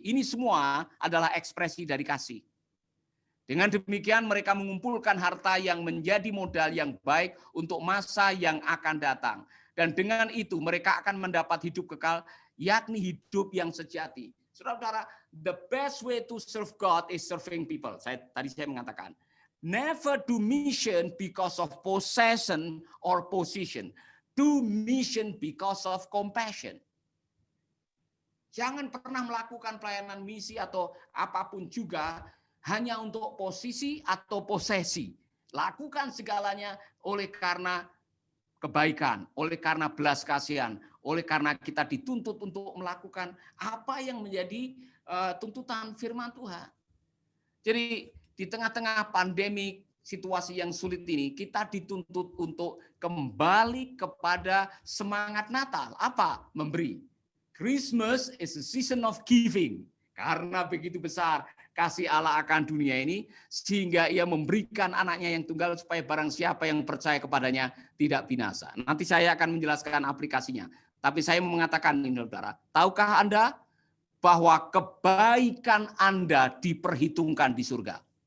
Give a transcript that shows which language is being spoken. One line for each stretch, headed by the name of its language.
Indonesian: Ini semua adalah ekspresi dari kasih. Dengan demikian mereka mengumpulkan harta yang menjadi modal yang baik untuk masa yang akan datang. Dan dengan itu mereka akan mendapat hidup kekal, yakni hidup yang sejati. Saudara-saudara,
English: the best way to serve God is serving people.
Indonesian: Tadi saya mengatakan,
English: never do mission because of possession or position. Do mission because of compassion.
Indonesian: Jangan pernah melakukan pelayanan misi atau apapun juga hanya untuk posisi atau posesi. Lakukan segalanya oleh karena kebaikan, oleh karena belas kasihan, oleh karena kita dituntut untuk melakukan apa yang menjadi tuntutan firman Tuhan. Jadi di tengah-tengah pandemi, situasi yang sulit ini, kita dituntut untuk kembali kepada semangat Natal. Apa? Memberi.
English: Christmas is a season of giving.
Indonesian: Karena begitu besar kasih Allah akan dunia ini, sehingga ia memberikan anaknya yang tunggal supaya barang siapa yang percaya kepadanya tidak binasa. Nanti saya akan menjelaskan aplikasinya. Tapi saya mau mengatakan ini, saudara, tahukah Anda bahwa kebaikan Anda diperhitungkan di surga?